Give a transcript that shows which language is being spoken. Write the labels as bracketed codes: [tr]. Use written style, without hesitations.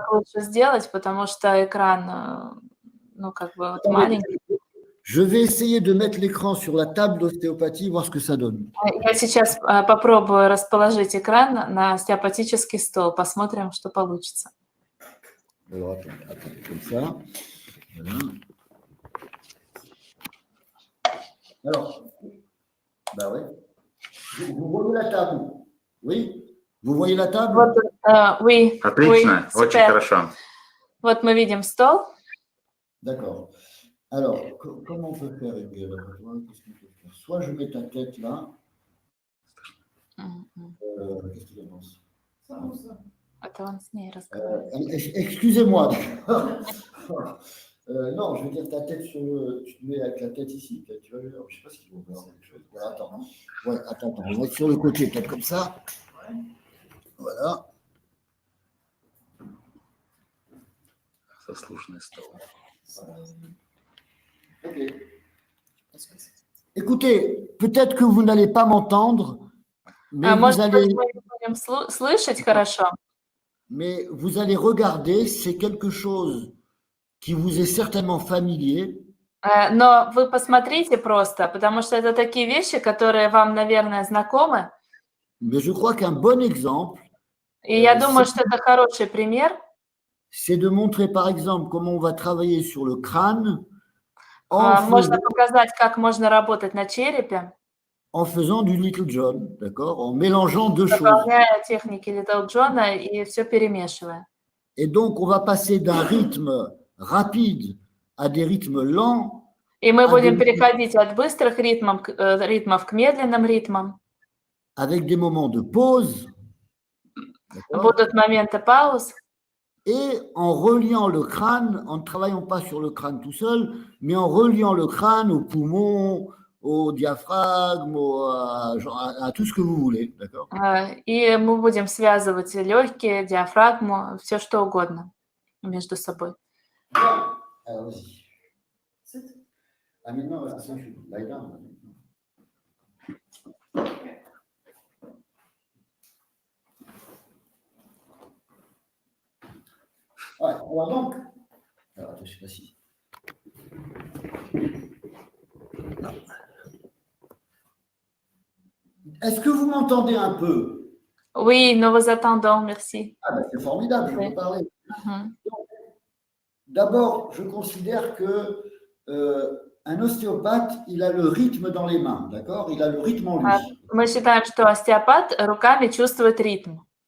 [ru] как лучше сделать, потому что экран, ну, как бы вот маленький. [fr] Je vais essayer de mettre l'écran sur la table d'ostéopathie, voir ce que ça donne. [ru] Я сейчас попробую расположить экран на остеопатический стол. Посмотрим, что получится. [fr] Alors, attendez, comme ça. Voilà. Alors, bah ouais. Vous voyez la table? Oui? Vous voyez la table? [ru] Вот, oui, Отлично, [fr] oui, [ru] очень [fr] super. [ru] хорошо. Вот мы видим стол. [fr] D'accord. Alors, comment on peut faire, Inge? Qu'est-ce qu'on peut faire? Soit je mets ta tête là. Qu'est-ce que tu en penses? [ru] Это он с ней разговаривает. [fr] Excusez-moi. Non, je veux dire ta tête sur le. Tu te mets avec la tête ici. Tu vas voir. Je ne sais pas si tu vas voir quelque chose. Voilà, attends. Ouais, attends. On va être sur le côté, peut-être comme ça. Voilà. [ru] Заслуженный стол. Ok. [fr] Écoutez, peut-être que vous n'allez pas m'entendre, mais [ru] Может быть, мы не будем слышать хорошо, [fr] mais vous allez regarder, c'est quelque chose qui vous est certainement familier. [ru] но вы посмотрите просто, потому что это такие вещи, которые вам, наверное, знакомы. [fr] Mais je crois qu'un bon exemple, [ru] И я думаю, что это хороший пример. [fr] c'est de montrer par exemple comment on va travailler sur le crâne [ru] Можно показать, как можно работать на черепе, [fr] en faisant du Little John, d'accord, en mélangeant deux choses. [ru] выполняя техники Little John и все перемешивая. [fr] Et donc, on va passer d'un rythme rapide à des rythmes lents. [ru] И мы будем переходить от быстрых ритмов к медленным ритмам. [fr] Avec des moments de pause. [ru] Будут моменты пауз. [fr] Et en reliant le crâne, en ne travaillant pas sur le crâne tout seul, mais en reliant le crâne aux poumons, au diaphragme, à tout ce que vous voulez, d'accord? [ru] И мы будем связывать легкие, диафрагму, все что угодно между собой. [fr] Alors, vas-y. Ah, maintenant, attention, [en] lie down. [fr] Ouais, alors donc, alors, attends, je sais pas si. Non. Est-ce que vous m'entendez un peu? Oui, nous vous attendons, merci. Ah ben c'est formidable, je peux parler. Uh-huh. D'abord, je considère que un ostéopathe, il a le rythme dans les mains, d'accord? Il a le rythme en lui. [ru] Мы считаем, что остеопат руками чувствует ритм.